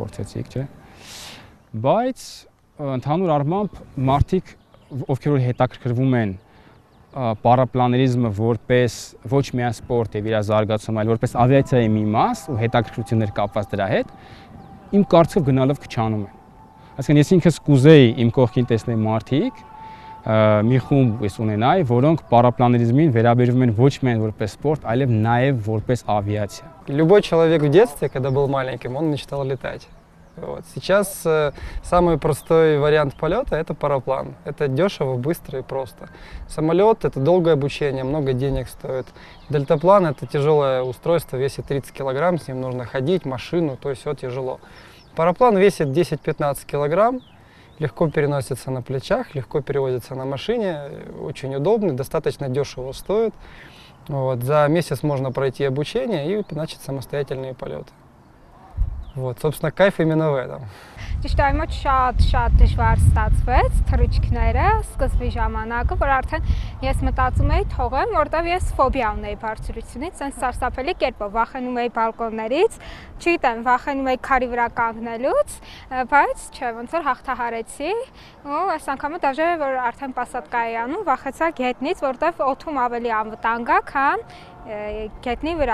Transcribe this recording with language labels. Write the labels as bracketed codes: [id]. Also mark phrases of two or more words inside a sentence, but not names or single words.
[hy] փորձեցիք, չէ։ Բայց ընդհանուր առմամբ մարդիկ, ովքեր որ հետաքրքրվում են պարապլաներիզմը որպես ոչ միայն սպորտ եւ իր զարգացում, այլ որպես ավիացիայի մի մաս ու հետաքրքրություններ կապված դրա հետ, իմ կարծիքով գնալով քչանում են։ Այսինքն ես ինքս կուզեի իմ կողքին տեսնել մարդիկ, մի խումբ ես ունենայի, որոնք պարապլաներիզմին վերաբերվում են ոչ միայն որպես սպորտ, այլև նաև որպես авиация. [ru] Любой человек в детстве, когда был маленьким, он мечтал летать. Вот. Сейчас самый простой вариант полета – это параплан. Это дешево, быстро и просто. Самолет – это долгое обучение, много денег стоит. Дельтаплан – это тяжелое устройство, весит 30 килограмм, с ним нужно ходить, машину, то есть все тяжело. Параплан весит 10-15 килограмм, легко переносится на плечах, легко перевозится на машине, очень удобный, достаточно дешево стоит. Вот. За месяц можно пройти обучение и начать самостоятельные полеты. Вот, собственно, кайф именно в этом. [hy] Ճիշտ այմոց շատ դժվար ստացվեց թռիչքները սկզբի ժամանակը, որ արդեն ես մտածում էի թողեմ, որտեղ ես ֆոբիա ունեի բարձրությունից, sense սարսափելի կերպով վախենում էի բալկոններից, չգիտեմ, վախենում էի քարի վրա կանգնելուց, բայց չէ, ոնց որ հաղթահարեցի, ու այս անգամը դաժե որ արդեն պասատկայի անում, վախեցա գետնից, որտեղ օդում ավելի անվտանգ է, քան գետնի վրա։